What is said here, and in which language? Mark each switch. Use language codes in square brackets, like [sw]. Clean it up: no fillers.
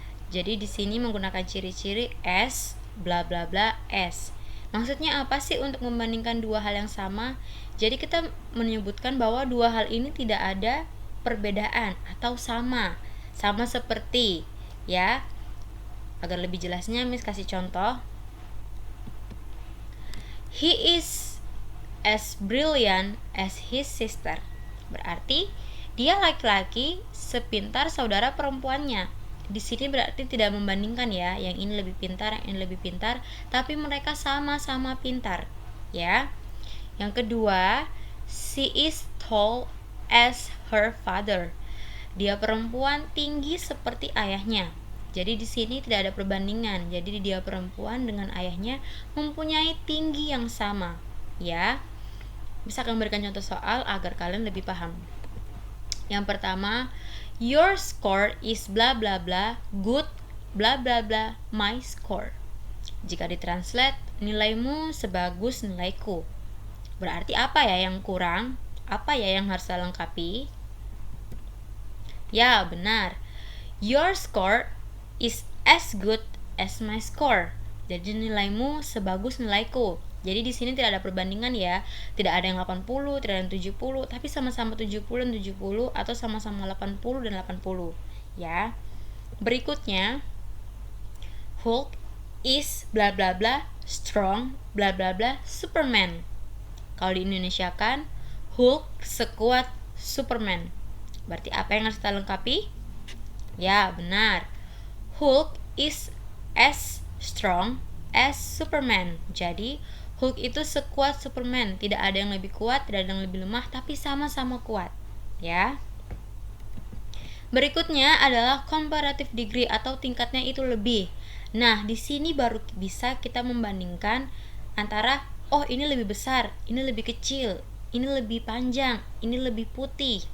[id] Jadi di sini menggunakan ciri-ciri S, bla bla bla S. Maksudnya apa sih untuk membandingkan dua hal yang sama? Jadi kita menyebutkan bahwa dua hal ini tidak ada perbedaan atau sama seperti, ya. Agar lebih jelasnya, Miss kasih contoh. [en] He is as brilliant as his sister. [id] Berarti dia laki-laki sepintar saudara perempuannya. Di sini berarti tidak membandingkan ya, yang ini lebih pintar, yang ini lebih pintar, tapi mereka sama-sama pintar, ya. Yang kedua, [en] she is tall as her father. [id] Dia perempuan tinggi seperti ayahnya. Jadi di sini tidak ada perbandingan. Jadi dia perempuan dengan ayahnya mempunyai tinggi yang sama, ya. Bisa akan memberikan contoh soal agar kalian lebih paham. Yang pertama, [en] your score is bla bla bla good bla bla bla my score. [id] Jika ditranslate, nilaimu sebagus nilaiku. Berarti apa ya yang kurang? Apa ya yang harus saya lengkapi? Ya, benar. [en] Your score is as good as my score. [id] Jadi nilaimu sebagus nilaiku. Jadi di sini tidak ada perbandingan ya. Tidak ada yang 80, tidak ada yang 70, tapi sama-sama 70 dan 70 atau sama-sama 80 dan 80, ya. Berikutnya, [en] Hulk is bla bla bla strong bla bla bla Superman. [id] Kalau di Indonesia kan, Hulk sekuat Superman. Berarti apa yang harus kita lengkapi? Ya, benar. [en] Hulk is as strong as Superman. [id] Jadi Hulk itu sekuat Superman. Tidak ada yang lebih kuat, tidak ada yang lebih lemah, tapi sama-sama kuat, ya. Berikutnya adalah comparative degree atau tingkatnya itu lebih. Nah, di sini baru bisa kita membandingkan antara oh ini lebih besar, ini lebih kecil, ini lebih panjang, ini lebih putih.